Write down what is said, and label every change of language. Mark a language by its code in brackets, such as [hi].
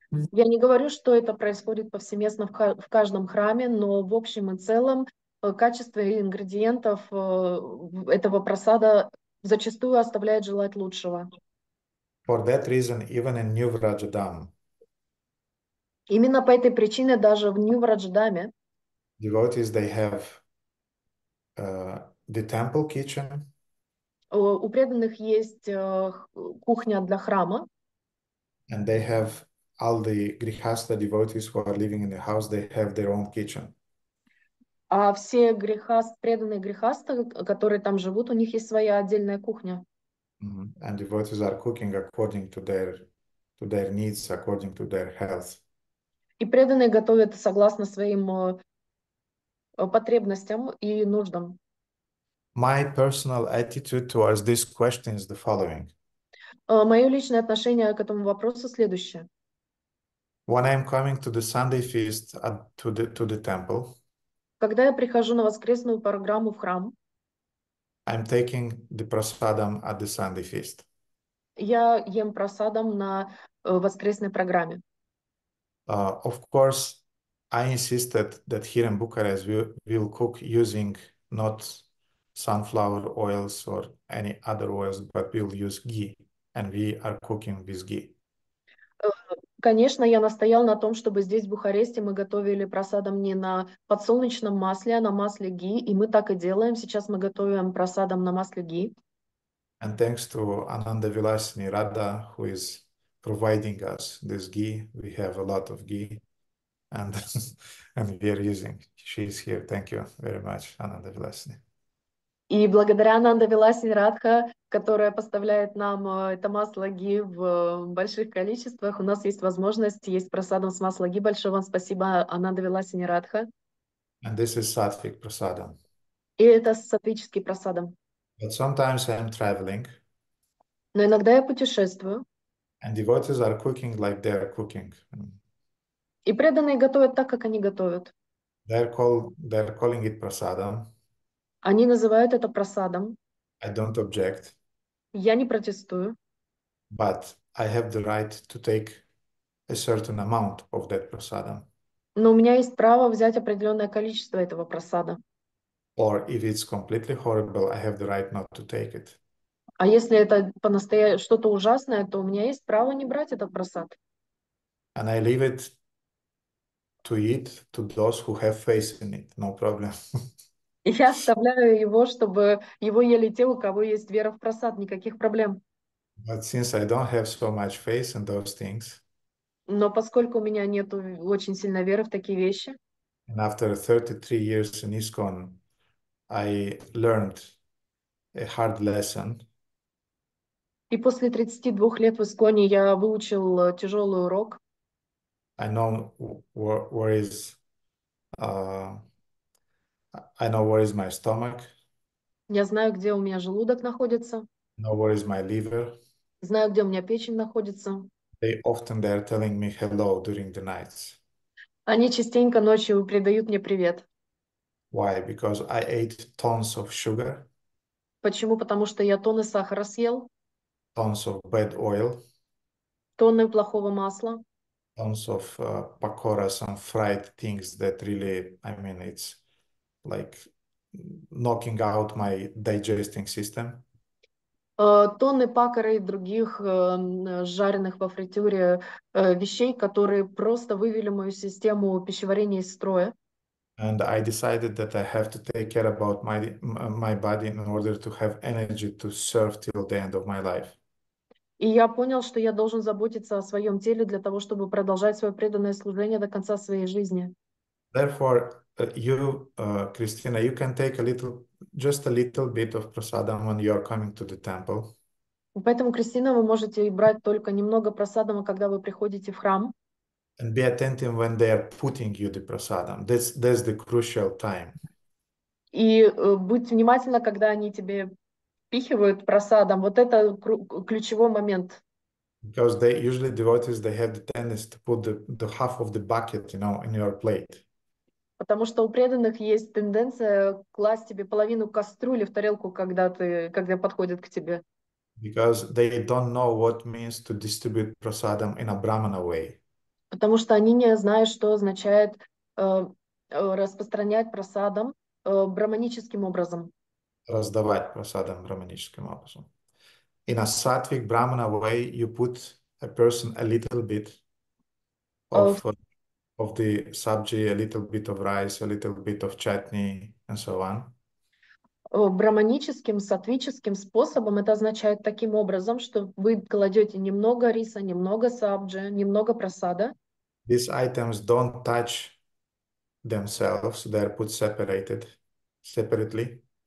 [ru] Я не говорю, что это происходит повсеместно в каждом храме, но в общем и целом качество ингредиентов этого прасада зачастую оставляет желать лучшего. [en] For that reason, even in New Vrajadam, [ru] именно по этой причине даже в Нью-Врадждаме [en] devotees, they have the temple kitchen, [ru] у преданных есть кухня для храма, [en] and they have all the grihasta devotees who are living in the house, they have their own kitchen. [ru] а все преданные грехасты, которые там живут, у них есть своя отдельная кухня. [en] And devotees are cooking according to their needs, according to their health. [ru] И преданные готовят согласно своим потребностям и нуждам. [en] My personal attitude towards this question is the following. [ru] Мое личное отношение к этому вопросу следующее. [en] When I'm coming to the Sunday feast to the temple, [ru] Когда я прихожу на воскресную программу в храм, [en] I'm taking the prasadam at the Sunday feast. [ru] я ем просадом на воскресной программе. [en] Of course, I insisted that here in Bucharest we'll cook using not sunflower oils or any other oils, but we'll use ghee, and we are cooking with ghee. [ru] Конечно, я настоял на том, чтобы здесь, в Бухаресте, мы готовили просадом не на подсолнечном масле, а на масле ги, и мы так и делаем. Сейчас мы готовим просадом на масле ги. [en] And thanks to Ananda Vilasini Radha, who is providing us this ghee, we have a lot of ghee, and and we are using. She's here. Thank you very much, Ananda Vilasini. [ru] И благодаря Ананда Виласини Радха, которая поставляет нам это масло ги в больших количествах, у нас есть возможность есть просадом с масла ги. Большое вам спасибо, Ананда Виласини Радха. [en] And this is sattvic prasadam. [ru] И это сатвический просадом. [en] But sometimes I'm traveling, [ru] Но иногда я путешествую, [en] and devotees are cooking like they're cooking. [ru] и преданные готовят так, как они готовят. [en] They're calling it prasadam. [ru] Они называют это просадом. [en] I don't object, [ru] Я не протестую. [en] but I have the right to take a certain amount of that prasadam. [ru] Но у меня есть право взять определенное количество этого просада. [en] Or if it's completely horrible, I have the right not to take it. [ru] А если это по-настоящему что-то ужасное, то у меня есть право не брать этот просад. [en] And I leave it to eat to those who have faith in it, no problem. [ru] И я оставляю его, чтобы его ели те, у кого есть вера в просад, никаких проблем. [en] But since I don't have so much faith in those things, [ru] Но поскольку у меня нет очень сильной веры в такие вещи, [en] and after 33 years in ISKCON, I learned a hard lesson. [ru] и после 32 лет в Исконе я выучил тяжелый урок. [en] I know where is I know where is my stomach. [ru] Я знаю, где у меня желудок находится, [en] I know where is my liver. [ru] знаю, где у меня печень находится. [en] They are telling me hello during the nights. [ru] Они частенько ночью передают мне привет. [en] Why? Because I ate tons of sugar, [ru] Почему? Потому что я тонны сахара съел, [en] tons of bad oil, [ru] тонны плохого масла, [en] tons of pakoras and fried things that really, I mean, it's like knocking out my digesting system. [ru] тонны пакора и других жареных во фритюре вещей, которые просто вывели мою систему пищеварения из строя. [en] And I decided that I have to take care about my body in order to have energy to serve till the end of my life. [ru] И я понял, что я должен заботиться о своем теле для того, чтобы продолжать свое преданное служение до конца своей жизни. [en] Therefore, Christina, you can take just a little bit of prasadam when you are coming to the temple. [ru] Поэтому, Кристина, вы можете брать только немного просадама, когда вы приходите в храм. [en] And be attentive when they are putting you the prasadam. That's the crucial time. [ru] И будь внимательна, когда они тебе впихивают просадом. Вот это ключевой момент. [en] Because usually devotees, they have the tendency to put the half of the bucket, in your plate. [ru] Потому что у преданных есть тенденция класть тебе половину кастрюли в тарелку, когда подходят к тебе. [en] Because they don't know what means to distribute prasadam in a brahmana way. [ru] Потому что они не знают, что означает распространять просадом браманическим образом. Раздавать prasadam brahmanическим образом. [en] In a sattvic brahmana way, you put a person a little bit of the sabji, a little bit of rice, a little bit of chutney, and so on. [ru] Браманическим, сатвическим способом это означает таким образом, что вы кладете немного риса, немного сабджи, немного просада. [en] These items don't touch themselves, they're put separately.